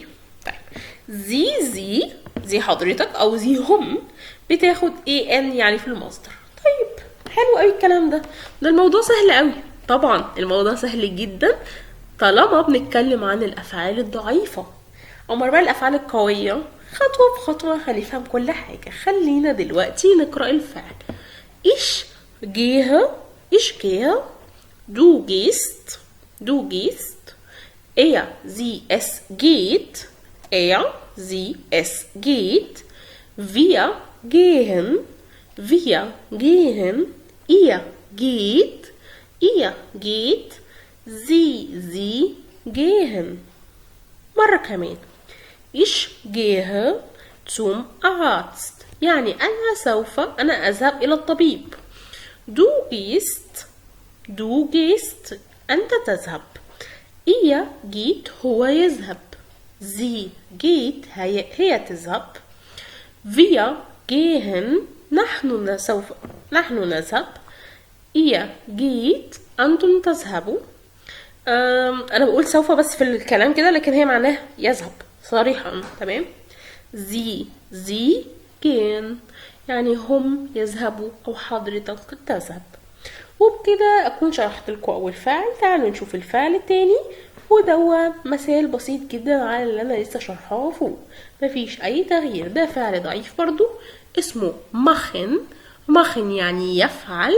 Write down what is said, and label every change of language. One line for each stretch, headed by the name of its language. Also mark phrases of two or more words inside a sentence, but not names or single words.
Arabic: طيب زي حضرتك او زي هم بتاخد اي ان يعني في المصدر. طيب حلو قوي الكلام ده. ده الموضوع سهل قوي. طبعا الموضوع سهل جدا طالما بنتكلم عن الافعال الضعيفة. امال بقى الافعال القوية خطوة بخطوة هنفهم كل حاجة. خلينا دلوقتي نقرأ الفعل.
German: Ich gehe, du gehst, er, sie, es geht, Wir gehen. Wir gehen. Ihr geht. Ihr geht. Sie gehen.
Arabic: مرة كمان.
German: Ich gehe zum Arzt.
Arabic: يعني أنا أذهب إلى الطبيب.
German: Du gehst
Arabic: أنت تذهب.
German: Ihr geht
Arabic: هو يذهب.
German: Sie geht
Arabic: هي تذهب.
German: Wir gehen
Arabic: نحن نذهب.
German: Ihr geht
Arabic: أنتم تذهبوا. أنا بقول سوف بس في الكلام كده، لكن هي معناها يذهب صريحا. تمام.
German: Sie gehen
Arabic: يعني هم يذهبوا أو حضرتك تذهب. وبكده أكون شرحت لكم أول فعل. تعالوا نشوف الفعل التاني، وده مثال بسيط جدا على اللي أنا لسه شرحاه فوق، مفيش أي تغيير. ده فعل ضعيف برضو اسمه machen يعني يفعل.